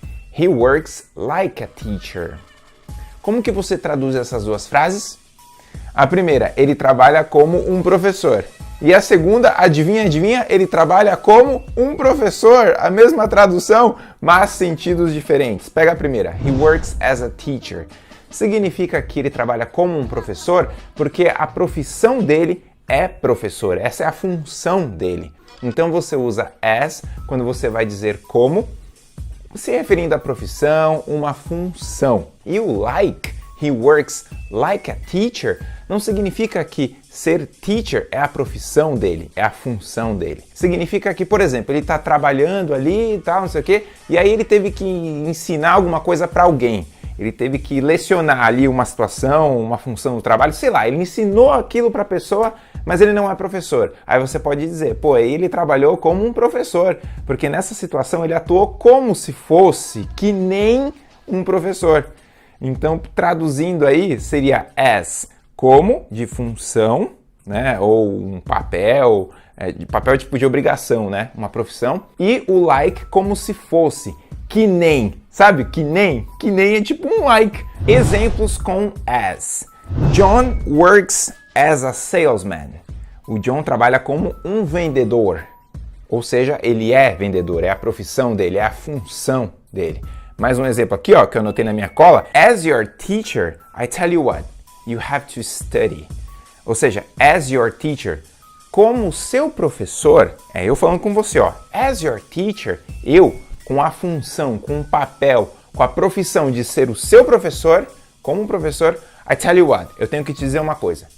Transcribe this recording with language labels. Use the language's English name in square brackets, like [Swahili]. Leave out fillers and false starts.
[English] He works like a teacher. [Portuguese] Como que você traduz essas duas frases? A primeira, ele trabalha como um professor. E a segunda, adivinha, ele trabalha como um professor. A mesma tradução, mas sentidos diferentes. Pega a primeira, [English] he works as a teacher. [Portuguese] Significa que ele trabalha como um professor porque a profissão dele é professor. Essa é a função dele. Então você usa as quando você vai dizer como, se referindo à profissão, uma função. E o like, [English] he works like a teacher, [Portuguese] não significa que ser teacher é a profissão dele, é a função dele. Significa que, por exemplo, ele está trabalhando ali e tal, não sei o quê, e aí ele teve que ensinar alguma coisa para alguém. Ele teve que lecionar ali uma situação, uma função do trabalho, sei lá, ele ensinou aquilo para a pessoa, mas ele não é professor. Aí você pode dizer, pô, ele trabalhou como um professor, porque nessa situação ele atuou como se fosse, que nem um professor. Então, traduzindo aí, seria as, como, de função, né, ou um papel, de papel tipo de obrigação, né, uma profissão, e o like como se fosse, que nem, sabe? Que nem é tipo um like. Exemplos com as. [English] John works as a salesman. [Portuguese] O John trabalha como um vendedor. Ou seja, ele é vendedor, é a profissão dele, é a função dele. Mais um exemplo aqui, ó, que eu anotei na minha cola. [English] As your teacher, I tell you what, you have to study. [Portuguese] Ou seja, [English] as your teacher, [Portuguese] como seu professor, eu falando com você, ó. [English] As your teacher, [Portuguese] eu, com a função, com o papel, com a profissão de ser o seu professor, como um professor, [English] I tell you what, [Portuguese] eu tenho que te dizer uma coisa.